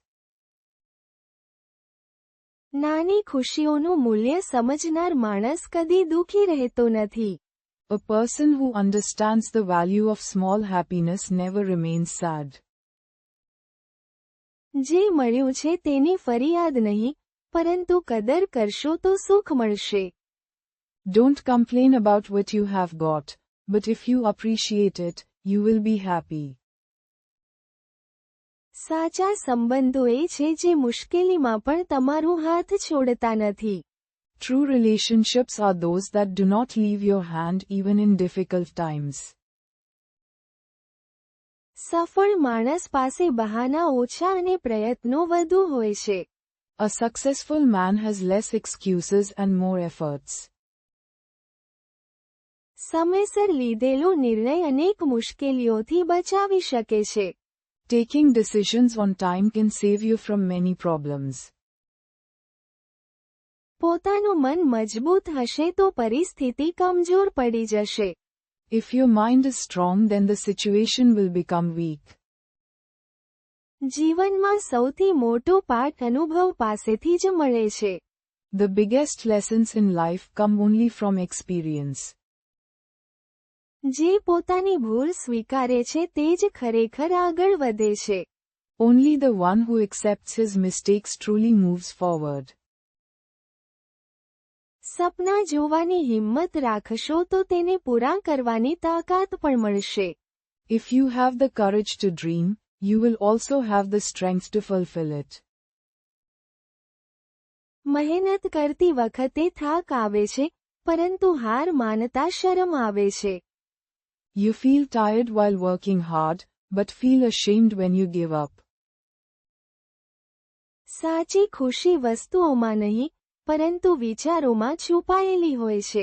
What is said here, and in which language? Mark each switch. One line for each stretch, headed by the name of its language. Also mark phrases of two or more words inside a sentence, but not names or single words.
Gujarati: નાની ખુશીઓનું મૂલ્ય સમજનાર માણસ કદી દુઃખી રહેતો નથી.
English: A person who understands the value of small happiness never remains sad.
Gujarati: જે મળ્યું છે તેની ફરિયાદ નહીં, પરંતુ કદર કરશો તો સુખ મળશે.
English: Don't complain about what you have got, but if you appreciate it, you will be happy.
Gujarati: સાચા સંબંધો એ છે જે મુશ્કેલીમાં પણ તમારું હાથ છોડતા નથી.
English: True relationships are those that do not leave your hand even in difficult times.
Gujarati: સફળ માણસ પાસે બહાના ઓછા અને પ્રયત્નો વધુ હોય છે.
English: A successful man has less excuses and more efforts.
Gujarati: સમયસર લીધેલો નિર્ણય અનેક મુશ્કેલીઓથી બચાવી શકે છે.
English: Taking decisions on time can save you from many problems.
Gujarati: પોતાનું મન મજબૂત હશે તો પરિસ્થિતિ કમજોર પડી જશે.
English: If your mind is strong, then the situation will become weak.
Gujarati: જીવનમાં સૌથી મોટો પાઠ અનુભવ પાસેથી જ મળે છે.
English: The biggest lessons in life come only from experience.
Gujarati: જે પોતાની ભૂલ સ્વીકારે છે તે જ ખરેખર આગળ વધે છે.
English: Only the one who accepts his mistakes truly moves forward.
Gujarati: સપના જોવાની હિંમત રાખશો તો તેને પૂરા કરવાની તાકાત પણ મળશે.
English: If you have the courage to dream, you will also have the strength to fulfill it.
Gujarati: મહેનત કરતી વખતે થાક આવે છે, પરંતુ હાર માનતા શરમ આવે છે.
English: You feel tired while working hard, but feel ashamed when you give up.
Gujarati: સાચી ખુશી વસ્તુઓમાં નહીં, પરંતુ વિચારોમાં છુપાયેલી હોય છે.